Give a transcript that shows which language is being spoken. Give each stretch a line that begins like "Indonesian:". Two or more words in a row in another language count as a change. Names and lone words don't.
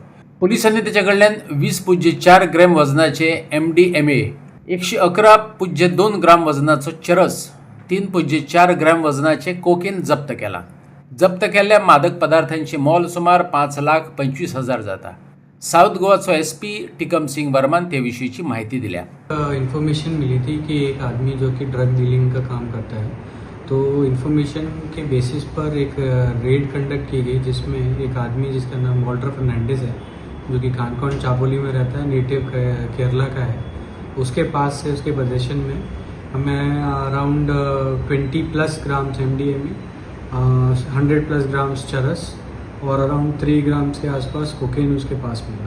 Konkani: पोलिसांनी त्याच्या कडल्यान 20.4 ग्रॅम वजनाचे MDMA, 111.2 ग्राम वजनाचो चरस, 3.4 ग्रॅम वजनाचे कोकेन जप्त केला. जप्त केल्ल्या मादक पदार्थांचे मोल सुमार 5,25,000 जाता. साउथ गोवाचो SP टिकम सिंग वर्मान ते विषयीची माहिती दिल्या.
Hindi: इन्फॉर्मेशन मिली थी कि एक आदमी जो कि
English: drug dealing
Hindi: का काम करता है, तो इन्फॉर्मेशन के बेसिस पर एक
English: raid conduct
Hindi: की गई जिसमें एक आदमी जिसका नाम वॉल्टर फर्नांडिस है, जो कि कानकोन चापोली में रहता है, नेटिव केरला का है. उसके पास से उसके पोजीशन में हमें
English: around 20+ grams MDMA,
Hindi: 100+ ग्राम्स चरस और
English: around 3 grams
Hindi: के आसपास कोकेन उसके पास मिला.